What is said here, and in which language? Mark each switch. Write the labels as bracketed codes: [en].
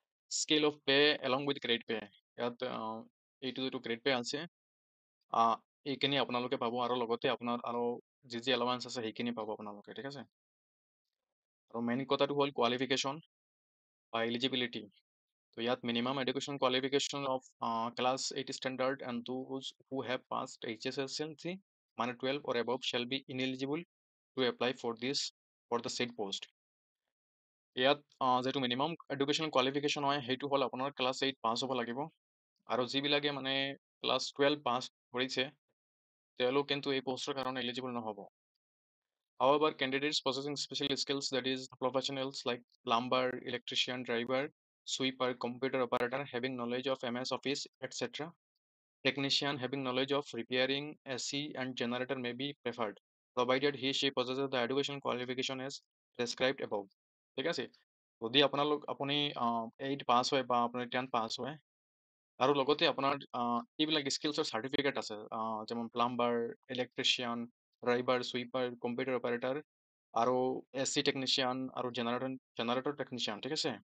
[en] scale of pay along with grade pay, [as] ইয়াত এইটো যিটো গ্ৰেড পে আছে এইখিনি আপোনালোকে পাব, আৰু লগতে আপোনাৰ আৰু যি যি এলাৱেঞ্চ আছে সেইখিনি পাব আপোনালোকে, ঠিক আছে। আৰু মেইন কথাটো হ'ল কোৱালিফিকেশ্যন বা এলিজিবিলিটি। তো ইয়াত [en] Minimum education qualification of class 8 standard and those who have passed HSLC মানে 12 or above shall be ineligible to apply for the said post. [as] ইয়াত যিটো মিনিমাম এডুকেশ্যন কোৱালিফিকেশ্যন হয় সেইটো হ'ল আপোনাৰ ক্লাছ 8 পাছ হ'ব লাগিব। আৰু যিবিলাকে মানে ক্লাছ 12 পাছ কৰিছে তেওঁলোক কিন্তু এই পোষ্টৰ কাৰণে এলিজিবল নহ'ব। [en] However, candidates possessing special skills, that is, professionals like plumber, electrician, driver, sweeper, computer operator having knowledge of MS Office, etc., technician having knowledge of repairing AC and generator may be preferred, provided she possesses the education qualification as prescribed above. [as] ঠিক আছে, যদি আপুনি 8 পাছ হয় বা আপুনি 10 পাছ হয় আৰু লগতে আপোনাৰ এইবিলাক স্কিলছৰ চাৰ্টিফিকেট আছে, যেমন plumber, electrician, driver, সুইপাৰ, computer operator আৰু AC টেকনিচিয়ান আৰু জেনাৰেটৰ টেকনিচিয়ান, ঠিক আছে।